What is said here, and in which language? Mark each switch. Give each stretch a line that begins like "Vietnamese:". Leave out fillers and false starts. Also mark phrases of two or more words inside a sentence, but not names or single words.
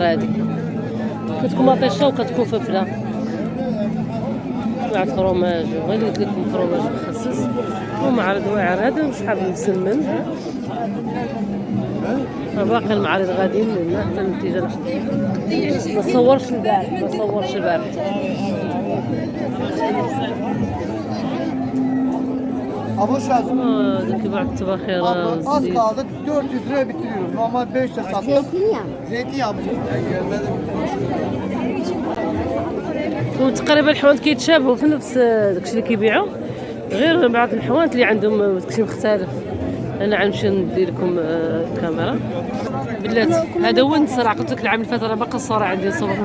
Arabic: هادي كتكون مطيشه وكتكون فلفله مع الفرماج. غير قلت لكم فرماج مخصص ومعرض واعر. هذا شحال مسمن. باقي المعارض غاديين لنا حتى النتيجه. ما صورش البارح.
Turkish: Abla şu an.
Arabic: هذا كيباع التباخيره
Turkish: Az
Arabic: والزيت.
Turkish: kaldı 400 liraya bitiriyorum. Normal 500 satıyoruz. Zeytinyağı mı?
Arabic: وتقريبا الحوانت كيتشابهوا في نفس داكشي اللي كيبيعوا، غير بعض الحوانت اللي عندهم داكشي مختلف. انا غنمشي ندير لكم الكاميرا. بلاتي هذا هو النصر. قلت لك العام اللي فات راه باقا الصوره عندي نصور هنا.